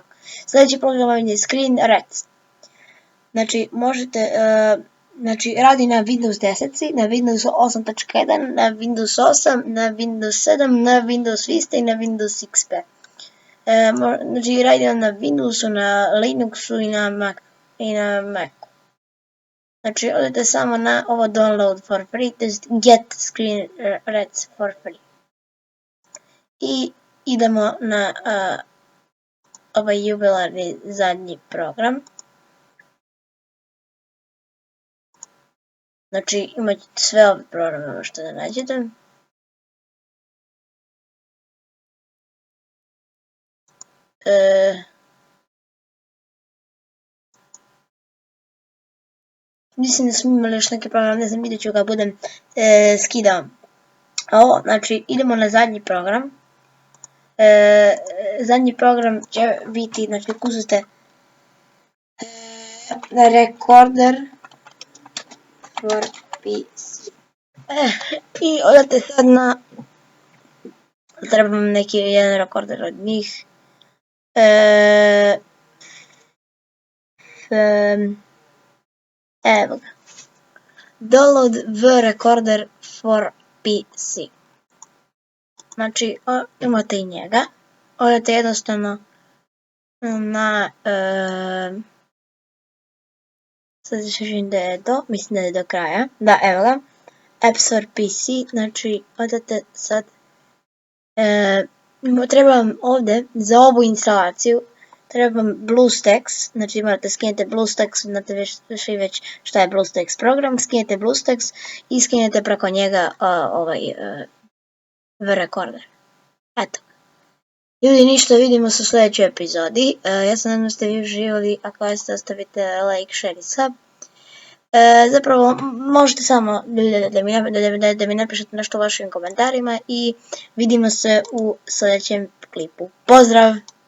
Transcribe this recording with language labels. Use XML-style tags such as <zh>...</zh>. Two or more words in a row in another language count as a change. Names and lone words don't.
<bs>Sljedeći program je Screen Rec. Znači, možete, znači, radi na Windows 10, na Windows 8.1, na Windows 8, na Windows 7, na Windows Vista i na Windows XP. Znači, radi na Windowsu, na Linuxu i na Macu. Znači, odete samo na ovo</bs> <en>download for free,</en> <bs>to jest</bs> <en>get screen rec for free.</en> <bs>I idemo na ovaj jubilarni zadnji program. Znači, imate sve ove programe možete da nađete. Mislim da smo imali još neki program, ne znam, vidjet ću ga budem skidao. Ovo, znači, idemo na zadnji program. Zadnji program će biti, znači, kucate</bs> <en>recorder for PC.</en> <bs>I odete sad na, trebam neki jedan rekorder od njih. Evo ga.</bs> <en>Download the recorder for PC.</en> <bs>Znači, imate i njega. Odete jednostavno na, sad ću vidim da je to, mislim da je do kraja. Da, evo ga.</bs> <en>Apps for PC,</en> <bs>znači odete sad Treba vam ovdje za ovu instalaciju treba vam BlueStacks, znači morate skinete BlueStacks, znate već šta je BlueStacks program, skinete BlueStacks i skinete preko njega V-Recorder. Eto. Ljudi, ništa, vidimo se u sljedećoj epizodi. Ja se nadam da ste vi uživali, ako jeste ostavite like, share i sub. Zapravo možete samo da mi napišete nešto u vašim komentarima i vidimo se u sljedećem klipu. Pozdrav!</bs>